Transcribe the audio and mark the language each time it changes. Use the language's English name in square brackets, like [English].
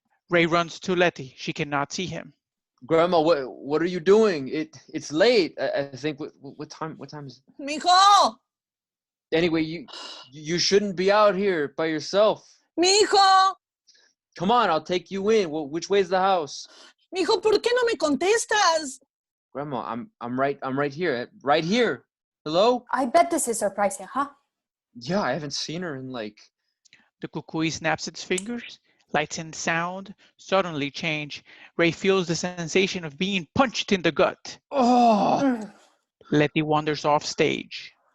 [English] Ray runs to LETI. She cannot see him. Grandma, what are you doing? It's late. I think... What time is it? Mijo! Anyway, you shouldn't be out here by yourself. Mijo! Come on, I'll take you in. Which way's the house? [Spanish] Mijo, ¿por qué no me contestas? [English] Grandma, I'm right here. Right here. Hello? I bet this is surprising, huh? Yeah, I haven't seen her in like... The CUCUY snaps its fingers. Lights and sound suddenly change. Ray feels the sensation of being punched in the gut. Oh, Mm. Letty wanders off stage.